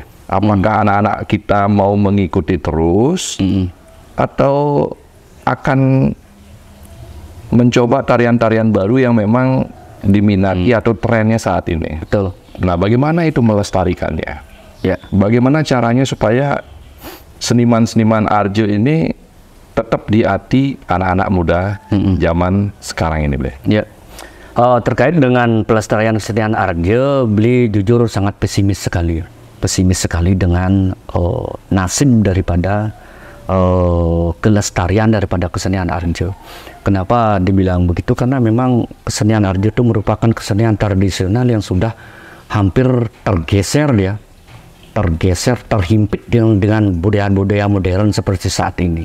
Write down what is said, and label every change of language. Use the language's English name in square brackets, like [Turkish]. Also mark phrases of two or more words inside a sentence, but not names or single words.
[Indonesian] Apakah anak-anak kita mau mengikuti terus atau akan mencoba tarian-tarian baru yang memang diminati atau trennya saat ini? Betul. Nah, bagaimana itu melestarikannya? Bagaimana caranya supaya seniman-seniman Arjo ini tetap di hati anak-anak muda zaman sekarang ini, Ble? Terkait dengan pelestarian kesenian Arjo, beli jujur sangat pesimis sekali dengan nasib daripada kelestarian daripada kesenian Arjo. Kenapa dibilang begitu? Karena memang kesenian Arjo itu merupakan kesenian tradisional yang sudah hampir tergeser, terhimpit dengan budaya-budaya modern seperti saat ini.